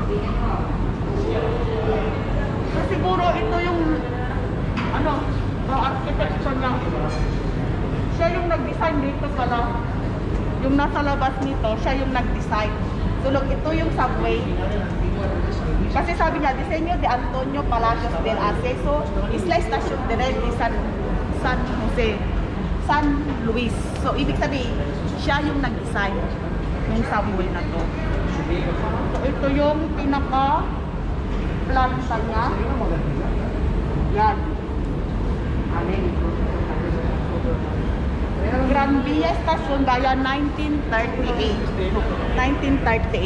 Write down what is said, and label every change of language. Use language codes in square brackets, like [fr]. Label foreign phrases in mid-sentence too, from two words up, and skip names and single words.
[tl] So, siguro ito yung architecture niya. Siya yung nag-design dito pala. Yung nasa labas nito, siya yung nag-design. [en] So look, [tl] ito yung subway. Kasi sabi niya, [es] disenyo de Antonio Palacios del Acceso, Isla Estación de Red de San Jose, San Luis. [tl] So ibig sabihin, siya yung nag-design ng subway na to. So ito yung pinaka-planta niya. Yan. Gran Via Station gaya 1938.